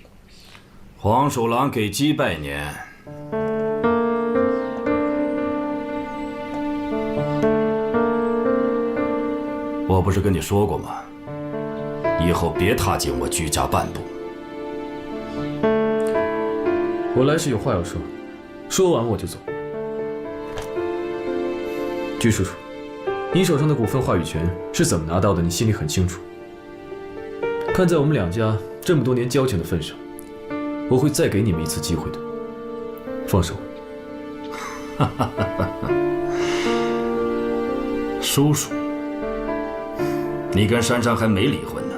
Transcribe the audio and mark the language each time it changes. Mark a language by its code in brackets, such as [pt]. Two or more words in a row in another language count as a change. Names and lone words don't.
[zh] 黄鼠狼給雞拜年。我不是跟你說過嗎？以後別踏進我居家半步。我來是有話要說，說完我就走。居叔叔，你手上的股份話語權是怎么拿到的？你心裡很清楚。看在我們兩家這麼多年交情的份上，我會再給你們一次機會的。放手。叔叔，你跟珊珊還沒離婚呢。